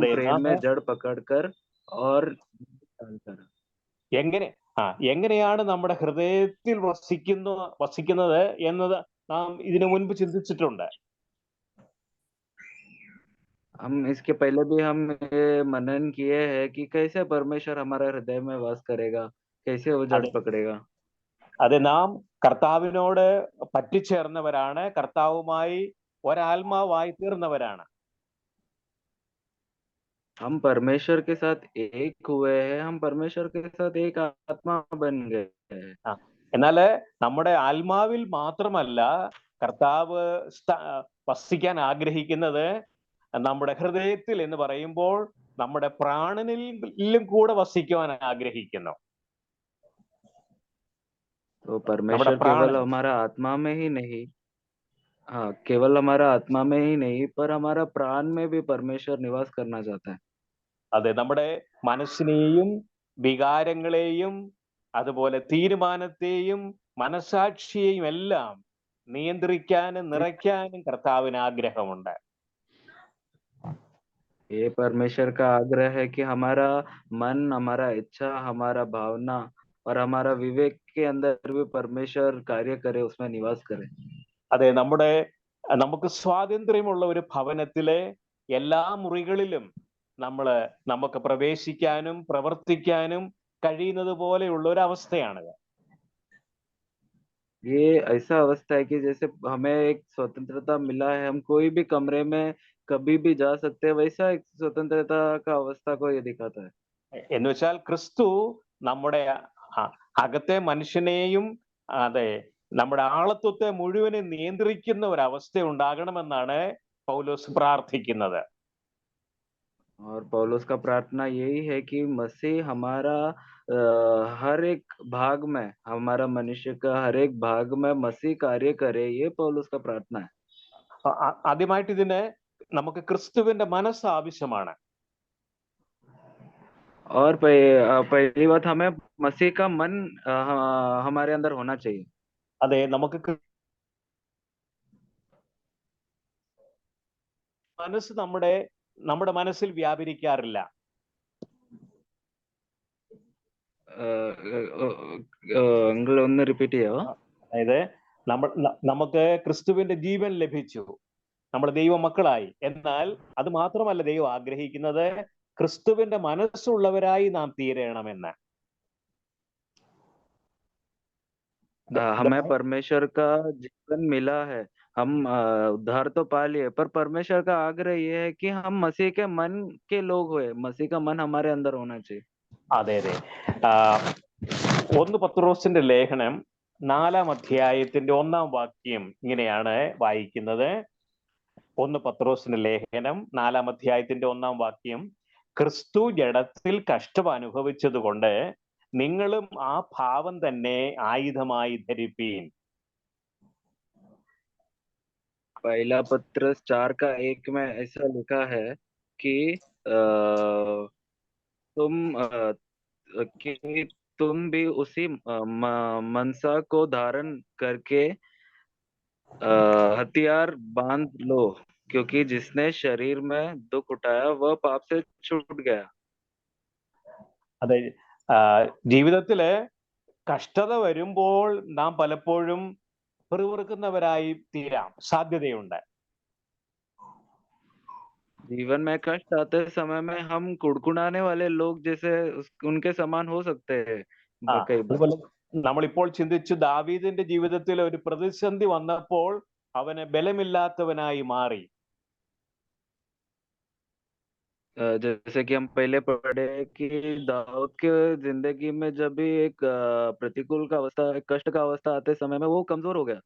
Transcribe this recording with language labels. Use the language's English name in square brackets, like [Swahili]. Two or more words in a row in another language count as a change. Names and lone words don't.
[Malayalam] അതെ, [Hindi] प्रेम में जड़ पकड़कर और डालकर। [Malayalam] എങ്ങനെയാണ് നമ്മുടെ ഹൃദയത്തിൽ വസിക്കുന്നത് എന്നത് നാം ഇതിനു മുൻപ് ചിന്തിച്ചിട്ടുണ്ട്. [Hindi] हम इसके पहले भी हम ये मनन किए हैं कि कैसे परमेश्वर हमारे हृदय में वास करेगा, कैसे वो जड़ [Malayalam] അതെ, [Hindi] पकड़ेगा। [Malayalam] അതെ, നാം കർത്താവിനോട് പറ്റിച്ചേർന്നവരാണ്, കർത്താവുമായി ഒരാത്മാവായി തീർന്നവരാണ്. [Hindi] हम परमेश्वर के साथ एक हुए हैं, हम परमेश्वर के साथ एक आत्मा बन गए हैं। [Malayalam] ആ, എന്നാല് നമ്മുടെ ആത്മാവിൽ മാത്രമല്ല കർത്താവ് വസിക്കാൻ ആഗ്രഹിക്കുന്നത്, നമ്മുടെ ഹൃദയത്തിൽ എന്ന് പറയുമ്പോൾ നമ്മുടെ പ്രാണനിലും കൂടെ വസിക്കുവാൻ ആഗ്രഹിക്കുന്നു. [Hindi] तो परमेश्वर केवल हमारा आत्मा में ही नहीं, हाँ, केवल हमारा आत्मा में ही नहीं, पर हमारा प्राण में भी परमेश्वर निवास करना चाहता है। [Malayalam] അതെ, നമ്മുടെ മനസ്സിനെയും വികാരങ്ങളെയും അതുപോലെ തീരുമാനത്തെയും മനസാക്ഷിയെയും എല്ലാം നിയന്ത്രിക്കാനും നിറയ്ക്കാനും കർത്താവിന് ആഗ്രഹമുണ്ട്. [Hindi] ये परमेश्वर का आग्रह है कि हमारा मन, हमारा इच्छा, हमारा भावना और हमारा विवेक के अंदर भी परमेश्वर कार्य करे, उसमें निवास करे। [Malayalam] അതെ, നമുക്ക് സ്വാതന്ത്ര്യമുള്ള ഒരു ഭവനത്തിലെ എല്ലാ മുറികളിലും നമുക്ക് പ്രവേശിക്കാനും പ്രവർത്തിക്കാനും കഴിയുന്നത് പോലെയുള്ള ഒരു അവസ്ഥയാണിത്. [Hindi] ये ऐसा अवस्था है कि जैसे हमें एक स्वतंत्रता मिला है, हम कोई भी कमरे में कभी भी जा सकते हैं, वैसा एक स्वतंत्रता का अवस्था को ये दिखाता है। [Malayalam] എന്ന് വെച്ചാൽ ക്രിസ്തു നമ്മുടെ അകത്തെ മനുഷ്യനെയും, അതെ, നമ്മുടെ ആളത്വത്തെ മുഴുവനും നിയന്ത്രിക്കുന്ന ഒരു അവസ്ഥ ഉണ്ടാകണമെന്നാണ് പൗലോസ് പ്രാർത്ഥിക്കുന്നത്. [Hindi] और पौलुस का प्रार्थना यही है कि मसीह हमारा हर एक भाग में, हमारा मनुष्य का हर एक भाग में मसीह कार्य करे, ये पौलुस का प्रार्थना है। [Malayalam] ആദ്യമായിട്ട് ഇതിന് നമുക്ക് ക്രിസ്തുവിന്റെ മനസ്സ് ആവശ്യമാണ്. [Hindi] और पहली बात, हमें मसीह का मन हमारे अंदर होना चाहिए। [Malayalam] അതെ, നമുക്ക് മനസ്സ് നമ്മുടെ മനസ്സിൽ വ്യാപരിക്കാറില്ല. അങ്കിൾ ഒന്ന് റിപ്പീറ്റ് ചെയ്യാവോ? അതായത് നമുക്ക് ക്രിസ്തുവിന്റെ ജീവൻ ലഭിച്ചു, നമ്മൾ ദൈവ മക്കളായി. എന്നാൽ അത് മാത്രമല്ല ദൈവം ആഗ്രഹിക്കുന്നത്, ക്രിസ്തുവിന്റെ മനസ്സുള്ളവരായി നാം തീരണമെന്ന്. [Hindi] हमें परमेश्वर का जीवन मिला है, हम उद्धार तो पा लिए, पर परमेश्वर का आग्रह ये है कि हम मसीह के मन के लोग हुए, मसीह का मन हमारे अंदर होना चाहिए। [Malayalam] അതെ, അതെ. 1 പത്രോസിന്റെ ലേഖനം 4-ാം അധ്യായത്തിന്റെ 1-ാം വാക്യം ഇങ്ങനെയാണ് വായിക്കുന്നത്. 1 പത്രോസിന്റെ ലേഖനം 4-ാം അധ്യായത്തിന്റെ 1-ാം വാക്യം, ക്രിസ്തു ജഡത്തിൽ കഷ്ടം അനുഭവിച്ചതുകൊണ്ട് നിങ്ങളും ആ ഭാവം തന്നെ ആയുധമായി ധരിപ്പീൻ. [Hindi] पहला पत्रस 4:1 में ऐसा लिखा है कि तुम भी उसी मनसा को धारण करके हथियार बांध लो, क्योंकि जिसने शरीर में दुख उठाया वह पाप से छूट गया। [Malayalam] അതെ, ജീവിതത്തില് കഷ്ടത വരുമ്പോൾ നാം പലപ്പോഴും പിറുപിറുക്കുന്നവരായി തീരാം, സാധ്യതയുണ്ട്. [Hindi] जीवन में कष्ट आते समय में हम कुड़कुड़ाने वाले लोग जैसे उनके समान हो सकते हैं कई बार। [Malayalam] നമ്മളിപ്പോൾ ചിന്തിച്ചു, ദാവീദിന്റെ ജീവിതത്തിൽ ഒരു പ്രതിസന്ധി വന്നപ്പോൾ അവന് ബലമില്ലാത്തവനായി മാറി. [Hindi] जैसे कि हम पहले पढ़े कि दाऊद के जिंदगी में जब भी एक प्रतिकूल का अवस्था, कष्ट का अवस्था आते समय में वो कमजोर हो गया।